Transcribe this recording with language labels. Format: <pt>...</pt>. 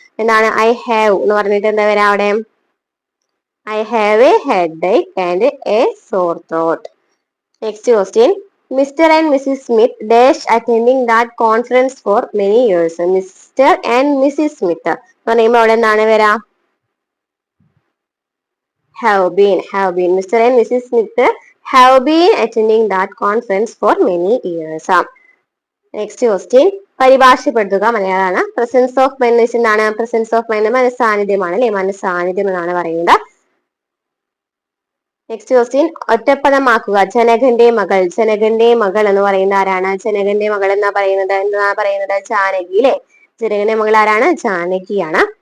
<en>എന്താണ് I have</en> <ml>എന്ന് പറഞ്ഞിട്ട് എന്താ വരാ അവിടെ?</ml> <en>I have a headache and a sore throat. Next question, mister and missus Smith dash attending that conference for many years.</en> <ml>Mister and Mrs Smith എന്ന് പറയുമ്പോൾ അവിടെ എന്താണ് വരാ?</ml> <en>have been. Have been. Mr. and Mrs. Smith have been attending that conference for many years.</en> <ml>Next question, പരിഭാഷപ്പെടുത്തുക. മലയാളമാണ്. Presence of mind എന്താണ്? Presence of mind മനസ്സാന്നിധ്യമാണ് അല്ലെ. മനസ്സാന്നിധ്യം എന്നാണ് പറയുന്നത്. Next question, ഒറ്റപ്പദമാക്കുക. ജനകന്റെ മകൾ. ജനകന്റെ മകൾ എന്ന് പറയുന്നത് ആരാണ്? ജനകന്റെ മകൾ എന്നാ പറയുന്നത് ജാനകി അല്ലെ. ജനകന്റെ മകൾ ആരാണ്? ജാനകിയാണ്.</ml>